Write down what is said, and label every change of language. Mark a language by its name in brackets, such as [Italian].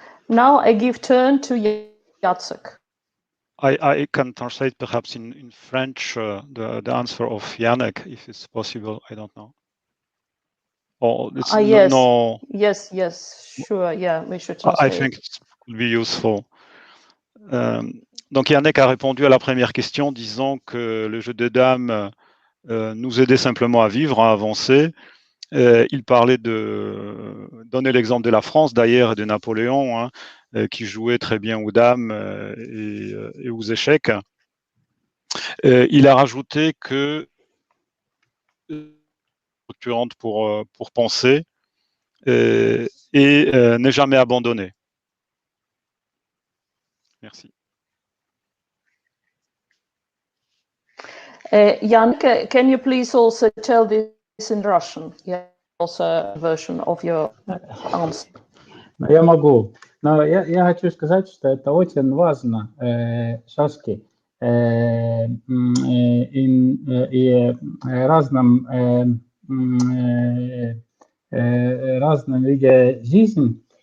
[English] Now I give turn to Jacek. I can translate perhaps in French the answer of Janek, if it's possible. I don't know. Or it's yes. no. Yes, sure. Yeah, we should translate. I think it would be useful. [French] Donc Yannick a répondu à la première question disant que le jeu de dames nous aidait simplement à vivre, à avancer. Il parlait de donner l'exemple de la France d'ailleurs et de Napoléon, qui jouait très bien aux dames et aux échecs. Il a rajouté que structurante pour penser et n'est jamais abandonné. Merci. [English] Jan, can you please also tell this in Russian? Yeah, also a version of your answer. [Russian] Ну, я могу. Но я хочу сказать, что это очень важно, шашки, и разном виде жизни.